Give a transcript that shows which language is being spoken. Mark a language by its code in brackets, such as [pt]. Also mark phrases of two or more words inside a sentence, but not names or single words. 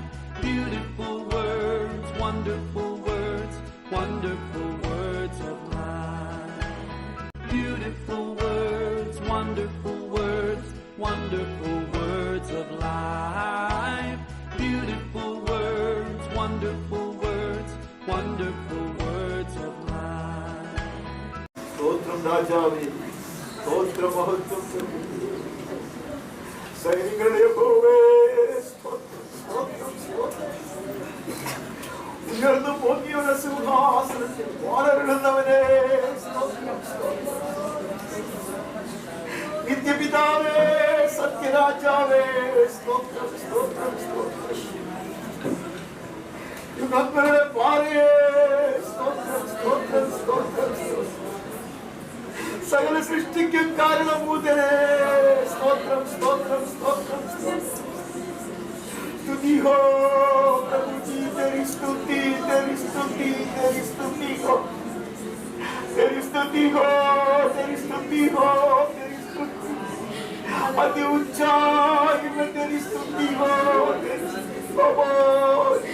[en] Beautiful words, wonderful words, wonderful words of life. Beautiful words, wonderful words, wonderful words of life. Beautiful words, wonderful words, wonderful words of life. [te] స్తోత్రం రాజావే, స్తోత్రం మహత్వం సైనికుల యెహోవే, స్తోత్రం స్తోత్రం స్తోత్రం. [ml] ഉയർന്നു പൊങ്ങിയുള്ള സിംഹാസനത്തിൽ വാണരുളുന്നവനേ, സ്തോത്രം സ്തോത്രം. നിത്യപിതാവേ, സത്യരാജാവേ, സ്തോത്രം സ്തോത്രം സ്തോത്രം. യുഗങ്ങളുടെ പാറയേ, സ്തോത്രം സ്തോത്രം സ്തോത്രം സ്തോത്രം. സകല സൃഷ്ടിക്കും കാരണഭൂതനേ, സ്തോത്രം സ്തോത്രം സ്തോത്രം സ്തോത്രം. [hi] स्तुति हो प्रभु जी, तेरी स्तुति तेरी स्तुति तेरी स्तुति हो, तेरी स्तुति हो, तेरी स्तुति हो, तेरी स्तुति अति ऊंचाई में तेरी स्तुति हो, तेरी स्तुति हो।